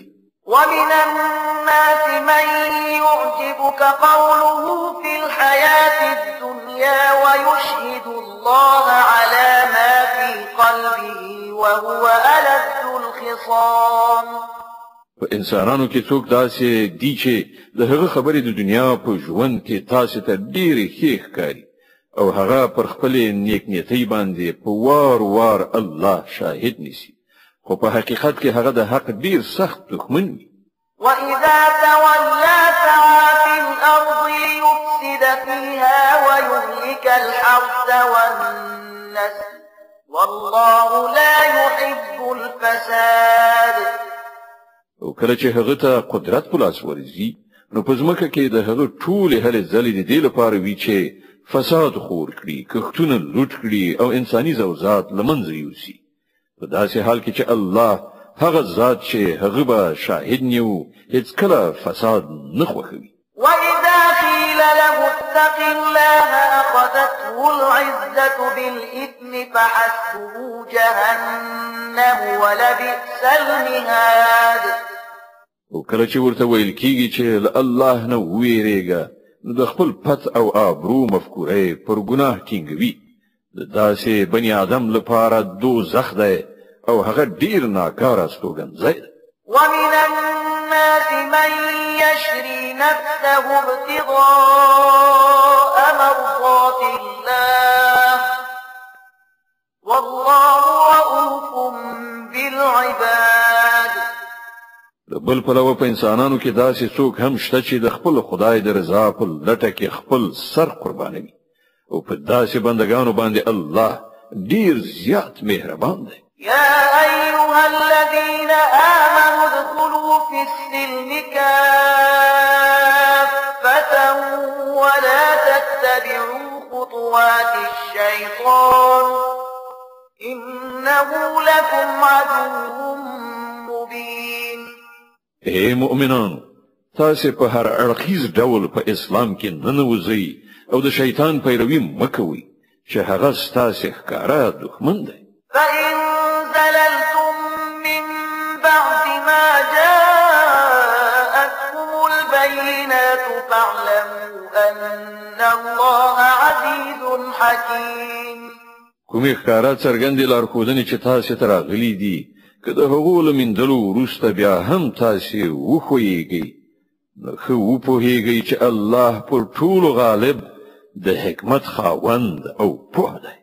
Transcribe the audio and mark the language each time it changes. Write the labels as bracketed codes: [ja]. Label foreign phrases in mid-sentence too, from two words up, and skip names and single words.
[ar] ومن الناس من يعجبك قوله في الحياة الدنيا ويشهد الله على ما في قلبه وهو ألد الخصام. [ps] په انسانانو کې څوک داسې دي چې د هغه خبرې د دنیا په ژوند کې تاسې ته ډېرې ښې ښکاري او هغه پر خپلې نیکنیتۍ باندې په وار وار الله شاهد نیسي خو په حقیقت کې هغه د حق ډېر سخت دښمن وي. [ar] وإذا تولى سعى في الأرض ليفسد فيها ويهلك الحرث والنسل والله لا يحب الفساد. [ps] او کله چې هغه ته قدرت په لاس ورځي نو په ځمکه کې د هغه ټولې هلې ځلې د دې لپاره وي چې فساد خور کړي کښتونه لوټ کړي او انساني زوځات له منځه یوسي په داسې حال کې چې الله هغه ذات چې هغه به شاهد نیو هیڅکله فساد نه خوښوي. [ar] وإذا قيل له اتق الله أخذته العزة بالإثم فحسبه جهنم ولبئس المهاد. [ps] او کله چې ورته ویل کېږي چې له الله نه وویریږه نو د خپل پت او آبرو مفکورې پر ګناه ټینګوي د داسې بني آدم لپاره دوزخ دی او هغه ډیر ناکاره استوګنځی دی. [ar] ومن الناس من يشري نفسه ابتغاء مرضات الله والله رؤوف بالعباد. [ps] بل پلوه په انسانانو کې داسې څوک هم شته چې د خپل خدای د رضا په لټه کې خپل سر قربانوي او په داسې بندگانو باندې الله ډیر زیات مهربان دی. [ar] يا أيها الذين آمنوا ادخلوا في السلم كافة ولا تتبعوا خطوات الشيطان إنه لكم عدو مبين. [ps] اے مؤمنانو تاسې په هر اړخیز ډول په اسلام کې ننوځئ او د شیطان پیروي مکوئ چې هغه ستاسې ښکاره دښمن دی. [ar] فإن زللتم من بعد ما جاءتكم البينات فاعلموا أن الله عزيز حكيم. [ps] کومې ښکاره څرګندې لارښودنې چې تاسې ته راغلي دي، که د هغو له میندلو وروسته بیا هم تاسې وښویېږئ، نو ښه وپوهېږئ چې الله پر ټولو غالب د حکمت خاوند او پوه دی.